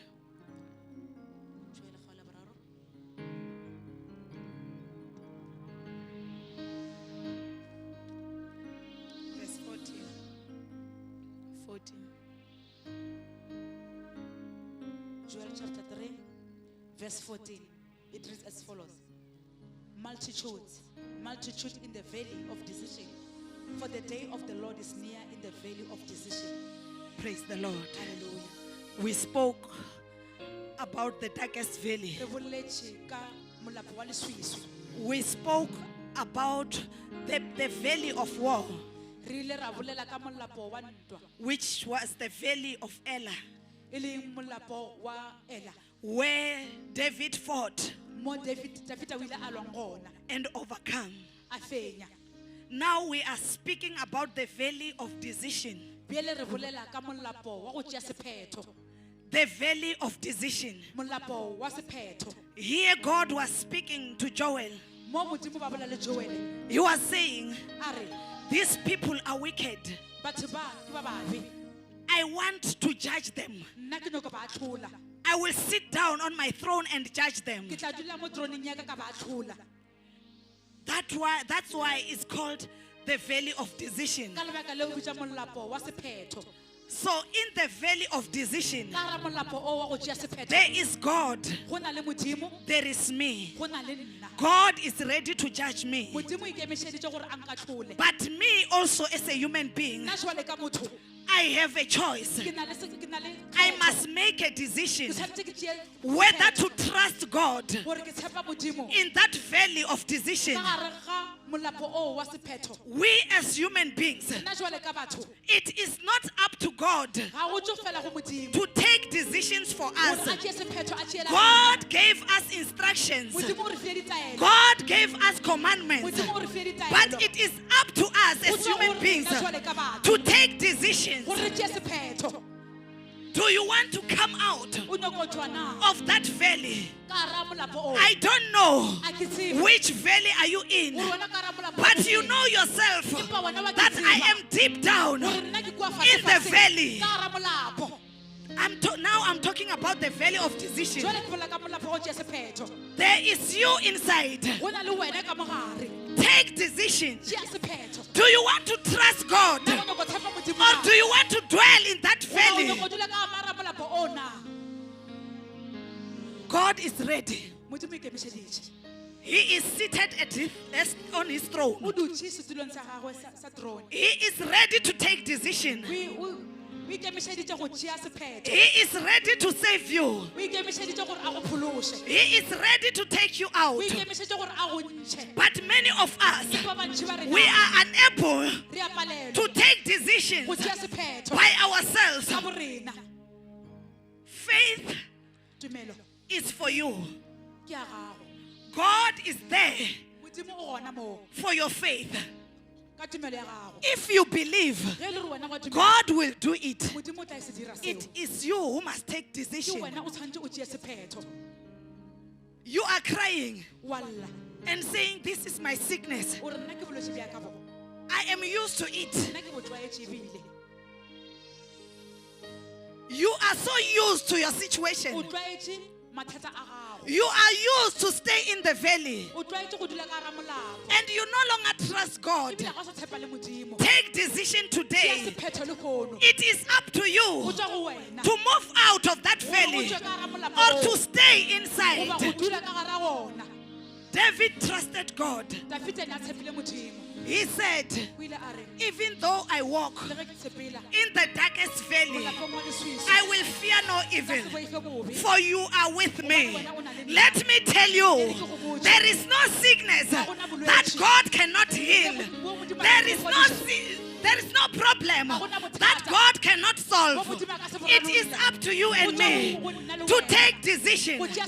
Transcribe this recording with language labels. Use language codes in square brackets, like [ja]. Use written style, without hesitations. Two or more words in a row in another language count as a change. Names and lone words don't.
[nso] Joel kgaolo ya boraro. [en] Verse 14. 14. Joel chapter 3, verse 14. It reads as follows. Multitude in the valley of decision. For the day of the Lord is near in the valley of decision. Praise the Lord. Hallelujah. We spoke about the darkest valley. [nso] Re boletše ka molapo wa leswiswi. [en] We spoke about the valley of war, [nso] Re ile ra bolela ka molapo wa ntwa, [en] which was the valley of Elah, [nso] e leng molapo wa Ela, [en] where David fought [nso] mo David o ile a lwang gona, [en] and overcome. [nso] a fenya. [en] Now we are speaking about the valley of decision. [nso] Bjale re bolela ka molapo wa go tšea sephetho, [en] The valley of decision. [nso] molapo wa sephetho. [en] Here God was speaking to Joel. [nso] Mo Modimo ba bola le Joel, [en] He was saying, [nso] a re, [en] these people are wicked. [nso] batho ba ke ba babe, [en] I want to judge them. [nso] nna ke nyaka ba atlhola, [en] I will sit down on my throne and judge them. [nso] ke tla dula mo troneng ya ka ba atlhola. [en] That's why it's called the valley of decision. [nso] Ka lebaka leo bitša molapo wa sephetho. [en] So in the valley of decision, [nso] Ka gara molapo o wa go tšea sephetho, [en] there is God, [nso] go na le Modimo, [en] there is me. [nso] go na le nna. [en] God is ready to judge me. [nso] Modimo o ikemišeditše gore a nkatlhole. [en] But me also as a human being, [nso] Nna jwale ka motho, [en] I have a choice. [nso] ke na le [en] I [nso] kgetho. [en] must make a decision [nso] Ke tshwanetse ke tšee [en] whether [nso] kgetho [en] to trust God [nso] gore ke tshepa Modimo [en] in that valley of decision. [nso] ka gare ga molapo o wa sephetho. [en] We as human beings, [nso] Nna jwale ka batho, [en] it is not up to God [nso] ga go tšo fela go Modimo [en] to take decisions for [nso] gore [en] us. [nso] a tšee sephetho a tšeela [en] God gave us instructions. [nso] Modimo o re fie ditaelo, [en] God gave us commandments. [nso] Modimo o re fie [en] But [nso] ditaelo, [en] it is up to us [nso] Go [en] as [nso] tswa [en] human [nso] go [en] beings [nso] rena jwale ka batho [en] to take decisions. [nso] gore re tšee sephetho. [en] Do you want to come out [nso] O nyaka go tšwa na [en] of that valley? [nso] ka gara molapo o? [en] I don't know [nso] A ke tsebe [en] which valley are you in, [nso] gore wena ka gara molapo o [en] but you [nso] feng. [en] know yourself [nso] Empa wena wa ke [en] that [nso] tseba [en] I am deep down [nso] gore nna ke kua [en] in the [nso] fase-fase [en] valley. [nso] ka gara molapo. [en] Now I'm talking about the valley of decision. [nso] Jwale ke bolela ka molapo o tšea sephetho. [en] There is you inside. [nso] Go na le wena ka mogare, [en] Take decisions. [nso] tšea sephetho. [en] Do you want to trust God, [nso] Na o nyaka go tshepa Modimo [en] or [nso] na? [en] do you want to dwell in that [nso] O [en] valley? [nso] nyaka go dula ka gare ga molapo o na? [en] God is ready. [nso] Modimo o ikemišeditše. [en] He is seated on his throne. [nso] O dutše setulong sa gagwe sa throne. [en] He is ready to take decision. [nso] O ikemišeditše go tšea sephetho. [en] He is ready to save you. [nso] O ikemišeditše gore a go phološe. [en] He is ready to take you out. [nso] O ikemišeditše gore a go ntšhe. [en] But many of us, [nso] Ba bantši ba rena, [en] we are unable [nso] re a palelwa [en] to take decisions [nso] go tšea sephetho [en] by ourselves. [nso] ka borena. [en] Faith [nso] Tumelo [en] is for you. [nso] ke a gago. [en] God is there [nso] Modimo o gona moo [en] for your faith. [nso] ka tumelo ya gago. [en] If you believe, [nso] Ge e le gore wena wa dumela, [en] God will do it. [nso] Modimo o tla se dira seo. [en] It is you who must take [nso] Ke [en] decision. [nso] wena o tshwanetse o tšee sephetho. [en] You are crying [nso] Wa lla, [en] and saying, this is my sickness. [nso] o re nna ke bolwetse bja ka bo. [en] I am used to it. [nso] Nna ke bo tlwaetše ebile. [en] You are so used to your situation. [nso] O tlwaetše mathata a gago. [en] You are used to stay in the valley. [nso] O tlwaetše go dula ka gara molapo. [en] And you no longer trust God. [nso] Ebile ga o sa tshepa le Modimo. [en] Take decision [nso] Tšea [en] today. [nso] sephetho le kgono. [en] It is up to [nso] Go [en] you [nso] tswa go wena. [en] to move out of that [nso] Gore o [en] valley [nso] tšwe ka gara molapo [en] or [nso] oo. [en] to stay [nso] Goba go [en] inside. [nso] dula ka gara gona. [en] David trusted God. [nso] Dafite ne a tshepile Modimo. [en] He said, [nso] O ile a re, [en] even though I walk [nso] le ge ke tshepela [en] in the darkest valley, [nso] molapong wa leswiswi, [en] I will will fear no evil, for you are with me. Let me tell you, there is no sickness that God cannot heal. There is no problem that God cannot solve. It is up to you and me to take decision.